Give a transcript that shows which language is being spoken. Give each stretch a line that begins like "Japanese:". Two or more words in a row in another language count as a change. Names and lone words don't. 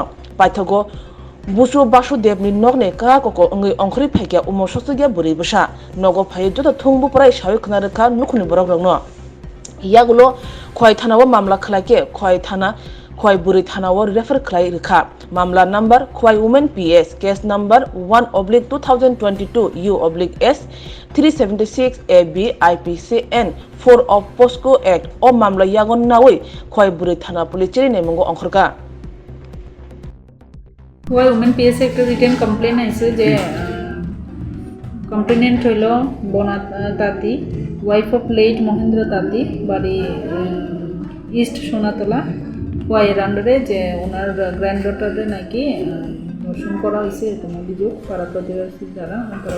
Kok Borok: Paithago busu Basudev ni nogne ka koko ngai ongkhri phaikya umor soktogia buri busa nogo phai joto thungbu prai sawi khnarekha nukhuni borok rongno yagulo khwai thanawo mamla khlaike khwai buri thanawo refer khlai rekha mamla number khwai
English: women ps case number 1/2022 U/S 376 AB IPCN 4 of POSCO Act
Kok Borok: o mamla yagon nawi khwai buri thana police cheri nemongo ongkhorka
English: Why women PS
Bangla: একটা
English: written complaint
Bangla: আইছে যে কমপ্লেনেন্ট হইল বনা তাঁতি
English: wife of late
Bangla: মহেন্দ্র তাঁতি বাড়ি ইস্ট সোনাতলা ওয়াইয়ের আন্ডারে যে ওনার গ্র্যান্ডডটারে নাকি ধর্ষণ করা হয়েছে এরকম অভিযোগ পাড়া প্রতিবেশী দ্বারা পাড়া